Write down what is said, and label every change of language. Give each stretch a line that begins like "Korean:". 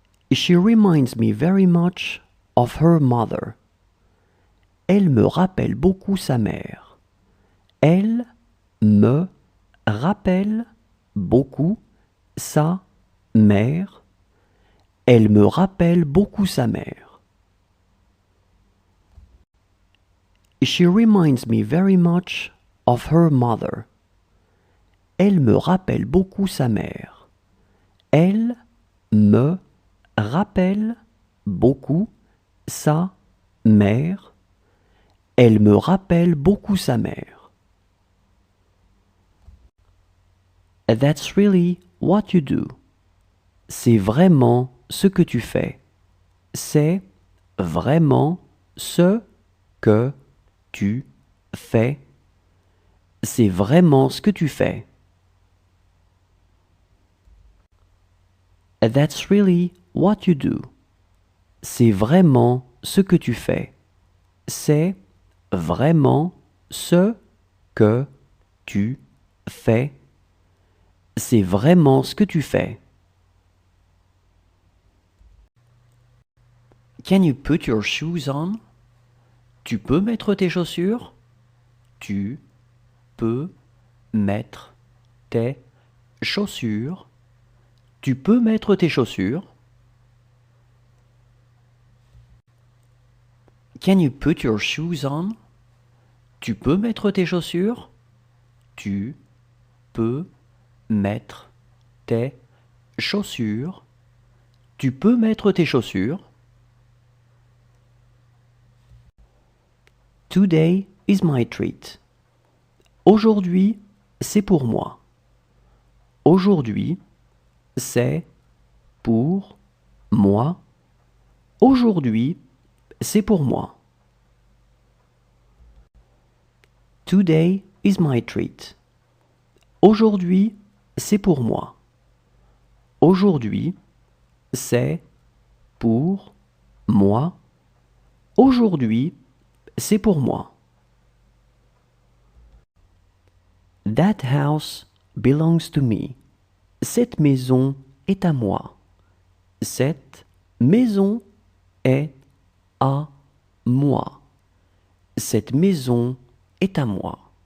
English: She reminds me very much of her mother.
French: Elle me rappelle beaucoup sa mère. Elle me rappelle beaucoup sa mère. Elle me rappelle beaucoup sa mère.
English: She reminds me very much of her mother.
French: Elle me rappelle beaucoup sa mère. Elle me rappelle beaucoup sa mère. Elle me rappelle beaucoup sa mère.
English: That's really what you do.
French: C'est vraiment ce que tu fais. C'est vraiment ce que tu fais. C'est vraiment ce que tu fais.
English: That's really what you do.
French: C'est vraiment ce que tu fais. C'est vraiment ce que tu fais. C'est vraiment ce que tu fais.
English: Can you put your shoes on?
French: Tu peux mettre tes chaussures? Tu peux mettre tes chaussures? Tu peux mettre tes chaussures?
English: Can you put your shoes on?
French: Tu peux mettre tes chaussures? Tu peux mettre tes chaussures? Tu peux mettre tes chaussures?
English: Today is my treat.
French: Aujourd'hui, c'est pour moi. Aujourd'hui, c'est pour moi. Aujourd'hui, c'est pour moi.
English: Today is my treat.
French: Aujourd'hui, c'est pour moi. Aujourd'hui, c'est pour moi. Aujourd'hui, c'est pour moi.
English: That house belongs to me.
French: Cette maison est à moi. Cette maison est à moi. Cette maison est à moi.